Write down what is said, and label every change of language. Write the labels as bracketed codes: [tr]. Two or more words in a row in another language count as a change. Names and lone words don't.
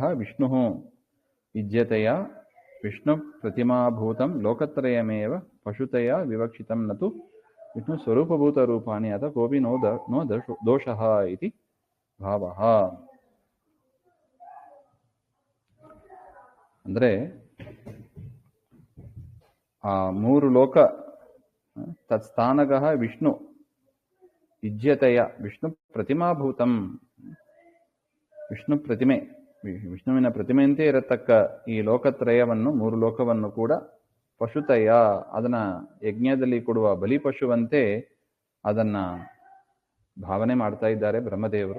[sa] ವಿಷ್ಣುಃ ವಿಜ್ಯತೆಯ ವಿಷ್ಣು ಪ್ರತಿಮಾಭೂತಂ ಲೋಕತ್ರಯಮೇವ ಪಶುತಯ ವಿವಕ್ಷಿತಂ ನತು ವಿಷ್ಣು ಸ್ವರೂಪಭೂತ ರೂಪಾಣಿ ಅಥ ಕೋಪಿ ನೋ ದೋಷಃ ಇತಿ ಭಾವಃ. [kn] ಅಂದ್ರೆ ಆ ಮೂರು ಲೋಕ [sa] ತತ್ಸ್ಥಾನಗಃ ವಿಷ್ಣು ವಿಜ್ಯತೆಯ ವಿಷ್ಣು ಪ್ರತಿಮಾಭೂತಂ, [kn] ವಿಷ್ಣು ಪ್ರತಿಮೆ, ವಿಷ್ಣುವಿನ ಪ್ರತಿಮೆಯಂತೆ ಇರತಕ್ಕ ಈ ಲೋಕತ್ರಯವನ್ನು, ಮೂರು ಲೋಕವನ್ನು ಕೂಡ ಪಶುತಯ, ಅದನ್ನ ಯಜ್ಞದಲ್ಲಿ ಕೊಡುವ ಬಲಿಪಶುವಂತೆ ಅದನ್ನ ಭಾವನೆ ಮಾಡ್ತಾ ಇದ್ದಾರೆ ಬ್ರಹ್ಮದೇವರು.